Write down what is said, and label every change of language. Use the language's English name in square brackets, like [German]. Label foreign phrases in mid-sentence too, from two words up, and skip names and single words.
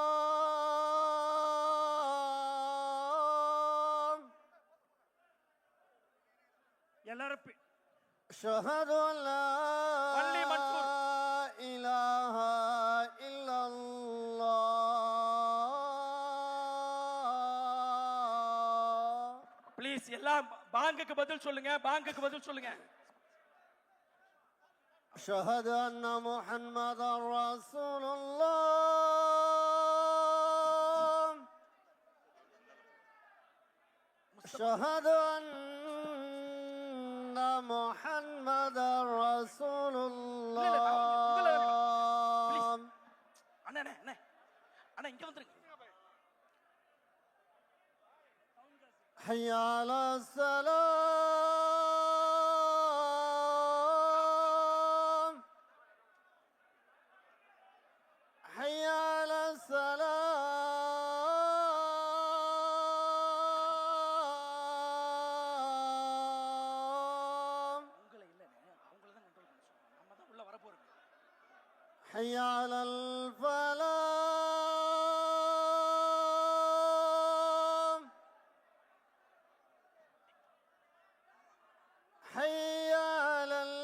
[Tamil] எல்லாரும் [Arabic] أشهد أن لا [Tamil] வள்ளி மன்சூர். [Arabic] إله إلا الله [Tamil] ப்ளீஸ் எல்லாம் பாங்குக்கு பதில் சொல்லுங்க, பாங்குக்கு பதில் சொல்லுங்க. [Arabic] أشهد أن محمدا رسول الله أشهد أن محمدا رسول الله [Tamil] அண்ணா அண்ணா அண்ணா அண்ணா இங்க வந்துருங்க. [Arabic] حي على السلام حي على السلام [Tamil] உங்களை இல்லைண்ணே, அவங்கள தான் கண்ட்ரோல் பண்ண சொல்லுவாங்க. நம்ம தான் உள்ள வர போறோம். [Arabic] حي على الفلاح حي على